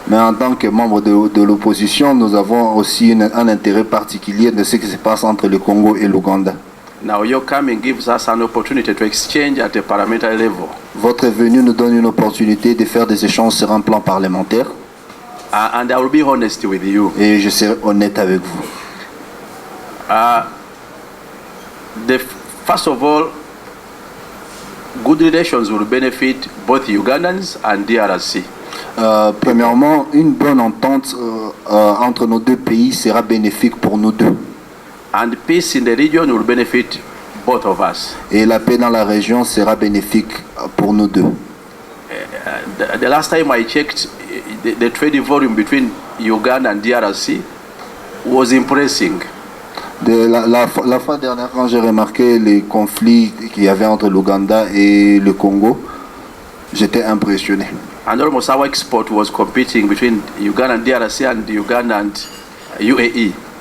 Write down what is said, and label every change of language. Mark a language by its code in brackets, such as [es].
[fr] Mais en tant que membre de l'opposition, nous avons aussi un intérêt particulier de ce qui se passe entre le Congo et l'Ouganda. [en] Now your coming gives us an opportunity to exchange at a parliamentary level. [fr] Votre venue nous donne une opportunité de faire des échanges sur un plan parlementaire. [en] And I will be honest with you. [fr] Et je serai honnête avec vous. [en] First of all, good relations will benefit both Ugandans and DRC. [fr] Premièrement, une bonne entente entre nos deux pays sera bénéfique pour nous deux. [en] And peace in the region will benefit both of us. [fr] Et la paix dans la région sera bénéfique pour nous deux. [en] The last time I checked, the trade volume between Uganda and DRC was impressive. [fr] La fois dernière, quand j'ai remarqué les conflits qu'il y avait entre l'Ouganda et le Congo, j'étais impressionné. [en] And almost our export was competing between Uganda and DRC and Uganda and UAE.